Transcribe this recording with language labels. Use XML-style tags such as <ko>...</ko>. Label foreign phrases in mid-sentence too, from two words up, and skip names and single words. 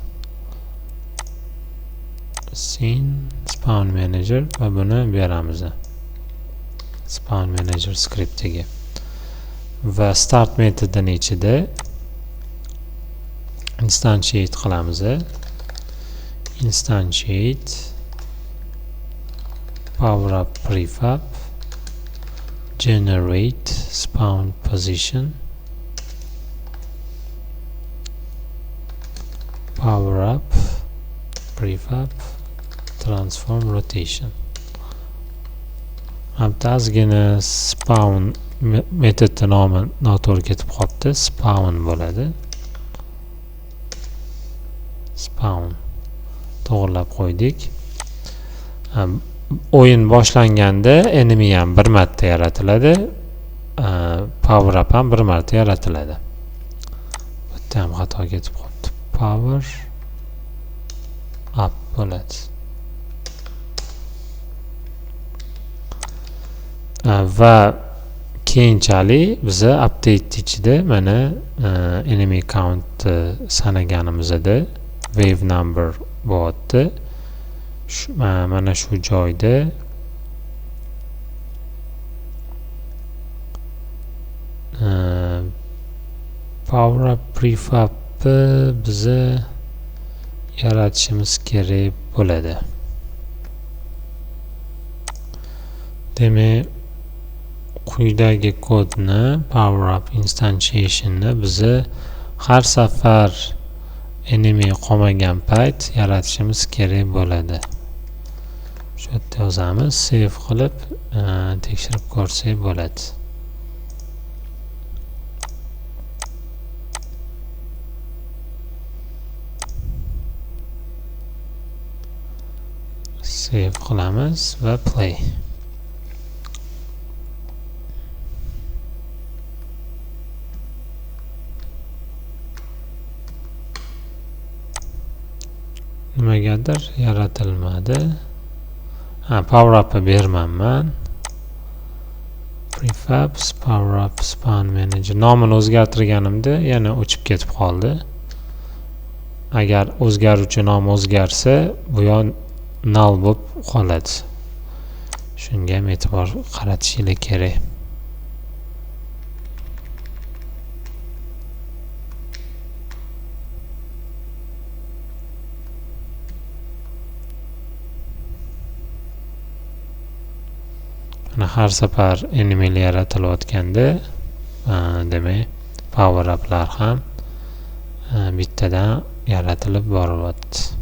<en>Scene spawn manager</en> <uz>va buni beramiz.</uz> <en>Spawn manager</en> <uz>skriptiga. Va start metodining ichida instantiate qilamiz.</uz> <en>Instantiate power up prefab generate spawn position power up prefab transform rotation.</en> <uz>Ozgina spawn metodi nomi noto'g'ri ketib qolibdi. Spawn bo'ladi. Spawn to'g'rilab qo'ydik. O'yin boshlanganda enemy ham bir marta yaratiladi.</uz> <en>Power up</en> <uz>ham bir marta yaratiladi. Bu yerda ham xato ketib qolibdi.</uz> <en>Power up</en> <uz>bo'ladi. Va keyinchalik biza update ichida mana</uz> <en>enemy count</en> <uz>sanaganimizda</uz> <en>wave number</en> <uz>bo'lyapti. Mana shu joyda</uz> <en>power up prefab</en> <uz>biza yaratishimiz kerak bo'ladi. Demak, quyidagi kodni</uz> <en>power up instantiation'ni</en> <uz>biza har safar enemy qolmagan payt yaratishimiz kerak bo'ladi. Shu yerda yozamiz, save qilib tekshirib ko'rsak bo'ladi. Save qilamiz va play. Nimagadir yaratilmadi.</uz> <en>Power up</en> <uz>bermanman.</uz> <en>Prefab power up spawn manager</en> <uz>nomini o'zgartirganimda yana o'chib ketib qoldi. Agar o'zgaruvchi nom o'zgarsa, bu yon null bo'lib qoladi. Shunga ham e'tibor qaratishingiz kerak. Har safar enemylar yaratilayotganda demak</uz> <en>power up'lar</en> <uz>ham bittadan yaratilib boryapti.</uz>